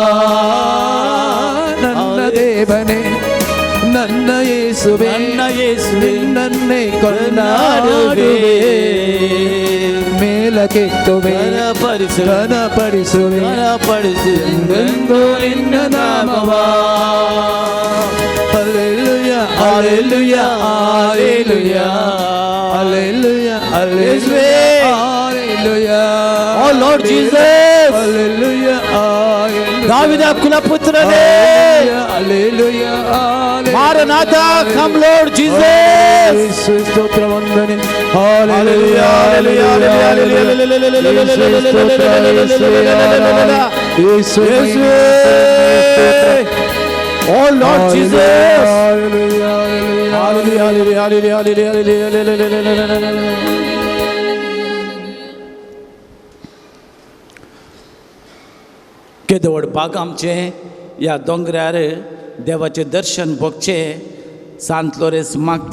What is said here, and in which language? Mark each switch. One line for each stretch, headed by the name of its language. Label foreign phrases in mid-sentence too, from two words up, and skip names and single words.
Kannada: ನನ್ನ ದೇವನೇ ನನ್ನ ಯೇಸುವೆ ನನ್ನೇ ಕೊಂಡಾಡುವೆ. ಮೇಲಕ್ಕೆತ್ತುವೆ ಘನಪಡಿಸುವೆ ಎಂದು ನಿನ್ನ ನಾಮವ.
English: Hallelujah, hallelujah, hallelujah, hallelujah, hallelujah, hallelujah. Oh Lord Jesus, hallelujah, hallelujah.
Kannada: ದಾವಿದಾ ಕುಲಪುತ್ರನೆ
English: hallelujah, hallelujah. मारे Maranatha, come Lord Jesus.
Kannada: ಯೇಸು ಸ್ತೋತ್ರ ವಂದನೆ.
English: Hallelujah, hallelujah, hallelujah,
Kannada: ಯೇಸು
English: Oh Lord Jesus. Hallelujah, hallelujah, Hallelujah, hallelujah, hallelujah.
Konkani: केदवड बाग आमचे या दोंगरार देवाचें दर्शन भोगचें सांत लोरेस मागता